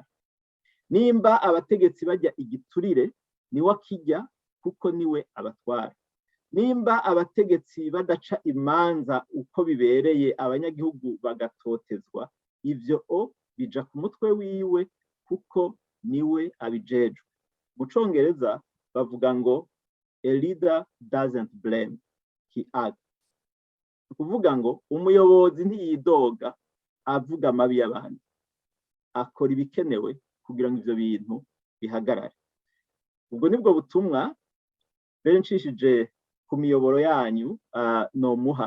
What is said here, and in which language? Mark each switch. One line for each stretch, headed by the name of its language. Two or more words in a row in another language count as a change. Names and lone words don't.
Rundi: Nimba abategetsi bajya igiturire, niwe akijya kuko niwe abatwara. Nimba abategetsi badaca imanza uko bibereye abanyagihugu bagatotezwa, ivyo bija ku mutwe wiwe kuko niwe abijejwe. Mu Congereza bavuga ngo
English: a leader doesn't blame, he acts.
Rundi: Kuvuga ngo umuyobozi ntiyidoga avuga amabi y'abandi, akora ibikenewe kugira ngo ivyo bintu bihagarare. Ubwo nibwo butumwa benshishije ku miyoboro yanyu no muha.